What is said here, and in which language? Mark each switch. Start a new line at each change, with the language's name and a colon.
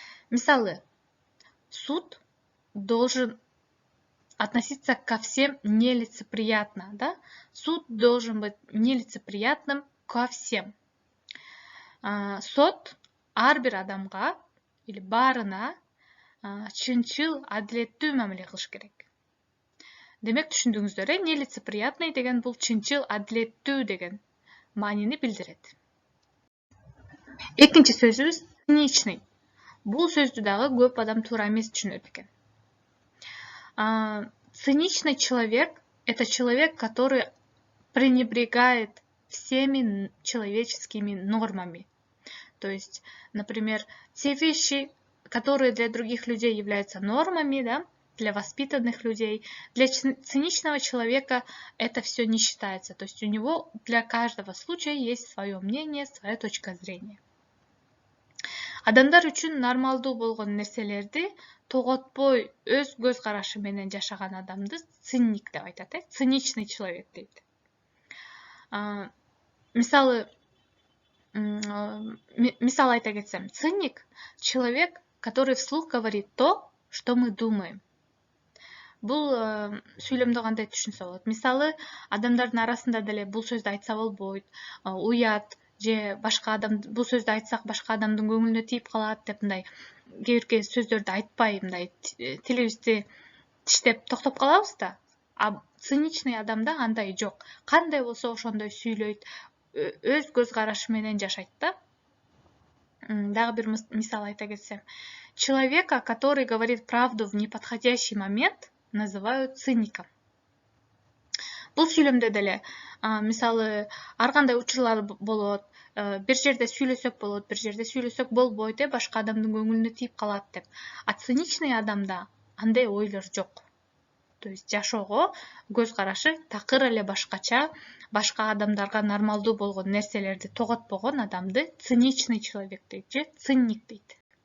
Russian: Мисалы, суд должен относиться ко всем нелицеприятно, да? Суд должен быть нелицеприятным ко всем.
Kyrgyz: Сот ар бир адамга или баарына чынчыл, адилеттүү мамиле кылыш керек. Демек түшүндүңүздөр, нелицеприятный деген бул чынчыл, адилеттүү деген маанини билдирет. Экинчи сөзүбүз циничный. Бул сөздү дагы көп адам туура эмес түшүнөт экен.
Russian: Циничный человек – это человек, который пренебрегает всеми человеческими нормами. То есть, например, те вещи, которые для других людей являются нормами, да, для воспитанных людей, для циничного человека это все не считается. То есть у него для каждого случая есть свое мнение, своя точка зрения.
Kyrgyz: Адамдар үчүн нормалдуу болгон нерселерди тоготпой өз көз карашы менен жашаган адамды циник деп айтат, циничный человек дейт. Мисал айта кетсем,
Russian: циник — человек, который вслух говорит то, что мы думаем.
Kyrgyz: Бул сүйлөмдү кандай түшүнсө болот? Мисалы, адамдардын арасында деле бул сөздү айтса болбойт, уят же башка адам бул сөздү айтсак башка адамдын көңүлүнө тийип калат деп мындай кээ бир сөздөрдү айтпай мындай тилибизди тиштеп токтоп калабыз да. А циничный адамда андай жок. Кандай болсо ошондой сүйлөйт, өз көз карашы менен жашайт да. Дагы бир мисал айта кетсем,
Russian: человека, который говорит правду в неподходящий момент, называют циником.
Kyrgyz: Бул сүйлөмдө деле мисалы ар кандай учурлар болот, бир жерде сүйлөсөк болот, бир жерде сүйлөсөк болбойт, башка адамдын көңүлүнө тийип калат деп. А циничный адамда андай ойлор жок. То есть жашоого көз карашы такыр эле башкача, башка адамдарга нормалдуу болгон нерселерди тоготпогон адамды циничный человек дейт же циник дейт.